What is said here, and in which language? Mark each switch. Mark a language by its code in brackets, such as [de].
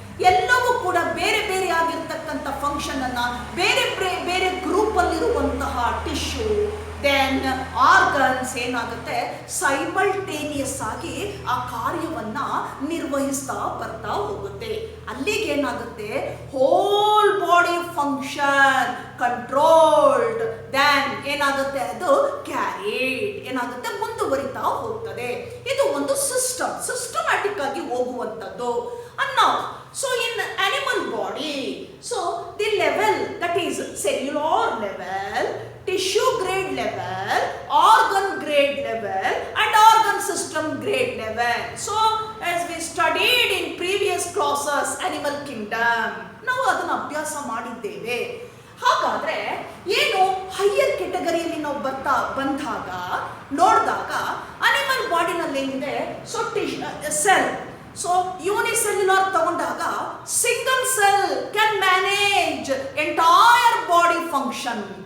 [kn] ಎಲ್ಲವೂ ಕೂಡ ಬೇರೆ ಬೇರೆ ಆಗಿರ್ತಕ್ಕಂಥ ಫಂಕ್ಷನ್ ಅನ್ನ, ಬೇರೆ ಬೇರೆ ಗ್ರೂಪ್ ಅಲ್ಲಿರುವಂತಹ ಟಿಶ್ಯೂ, ದೆನ್ ಆರ್ಗನ್ಸ್ ಏನಾಗುತ್ತೆ, ಸೈಮಲ್ಟೇನಿಯಸ್ ಆಗಿ ಆ ಕಾರ್ಯವನ್ನ ನಿರ್ವಹಿಸ್ತಾ ಬರ್ತಾ ಹೋಗುತ್ತೆ. ಅಲ್ಲಿಗೆ ಏನಾಗುತ್ತೆ, whole body function controlled, then ಏನಾಗುತ್ತೆ, ಅದು ಕ್ಯಾರಿಡ್, ಏನಾಗುತ್ತೆ, ಮುಂದುವರಿತಾ ಹೋಗ್ತದೆ. ಇದು ಒಂದು ಸಿಸ್ಟಮ್ಯಾಟಿಕ್ ಆಗಿ ಹೋಗುವಂಥದ್ದು ಅನ್ನೋ. [en] So in animal body, so the level, that is cellular level, tissue grade level, organ grade level and organ system grade level. So as we studied in previous classes, animal kingdom, [kn] ನಾವು ಅದನ್ನು ಅಭ್ಯಾಸ ಮಾಡಿದ್ದೇವೆ. ಹಾಗಾದ್ರೆ ಏನು higher ಕೆಟಗರಿಯಲ್ಲಿ ನಾವು ಬಂದಾಗ ನೋಡಿದಾಗ animal ಬಾಡಿನಲ್ಲಿ ಏನಿದೆ, ಸೊ ಸೆಲ್, ಸೊ ಯೂನಿಸೆಲ್ಯುಲರ್ ತಗೊಂಡಾಗ [en] Single cell can manage entire body function.